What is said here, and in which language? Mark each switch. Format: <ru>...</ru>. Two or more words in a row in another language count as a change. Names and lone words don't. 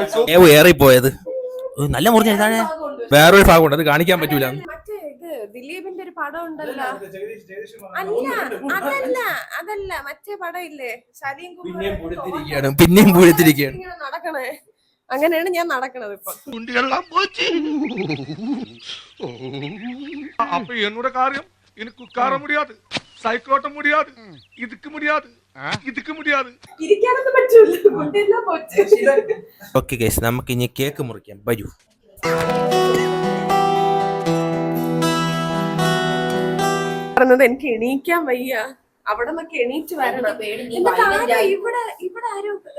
<ml>ദേവു ഏറിപ്പോയത് നല്ല മുറിഞ്ഞ ഇതാണ്. വേറൊരു ഭാഗമുണ്ട്, അത് കാണിക്കാൻ പറ്റൂല. ദിലീപിന്റെ ഒരു പടം ഉണ്ടല്ലോ. അല്ല അതല്ല മറ്റേ പടം ഇല്ലേ, സലീം പിന്നെയും പൂഴ്ത്തിരിക്കുകയാണ്. ഇങ്ങനെ നടക്കണേ. അങ്ങനെയാണ് ഞാൻ നടക്കണത് ഇപ്പൊ.</ml> <ta>அப்ப என்னோட காரியம் எனக்கு உட்கார முடியாது, சைக்கோட்ட முடியாது, இதுக்கு முடியாது, இதுக்கு முடியாது.</ta> <ml>ഇരിക്കാനൊന്നും പറ്റൂല, മുണ്ടെല്ലാം പോச்சு.</ml> <en>okay guys,</en> <ml>നമുക്ക് ഇനി കേക്ക് മുറിക്കാം. വരൂ. പറഞ്ഞത് എനിക്ക് എണീക്കാൻ വയ്യ, അവിടെ നിന്നൊക്കെ എണീറ്റ് വരണം. എന്നിട്ട് ഇവിടെ ആരും</ml>